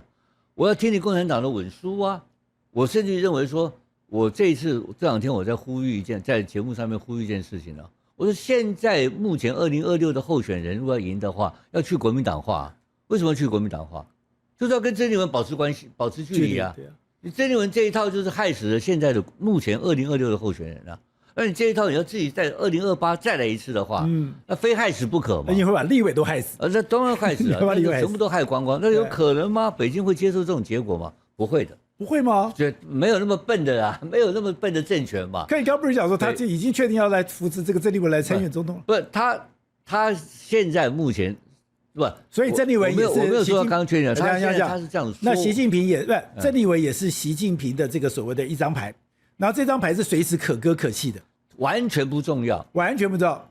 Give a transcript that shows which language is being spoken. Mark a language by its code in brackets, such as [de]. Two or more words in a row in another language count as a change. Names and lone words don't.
[zh] 我要聽你共產黨的穩輸啊。我甚至認為說，我這兩天我在呼籲在節目上面呼籲一件事情啊。我說現在目前2026的候選人如果要贏的話，要去國民黨化。為什麼去國民黨化？就是要跟鄭麗文保持關係、保持距離啊。你鄭麗文這一套就是害死了現在的目前2026的候選人啊。那你這一套你要自己在2028再來一次的話，那非害死不可嘛。那你會把立委都害死？那當然害死了，全部都害光光。那有可能嗎？北京會接受這種結果嗎？不會的。不會嗎？就沒有那麼笨的啦，沒有那麼笨的政權嘛。可你剛剛不是講說他就已經確定要來扶持這個鄭麗文來參選總統了？不是他現在目前。不，所以鄭麗文也是我沒有說剛剛確認，他是這樣說。那習近平也不，鄭麗文也是習近平的這個所謂的一張牌，然後這張牌是隨時可歌可泣的，完全不重要，完全不重要。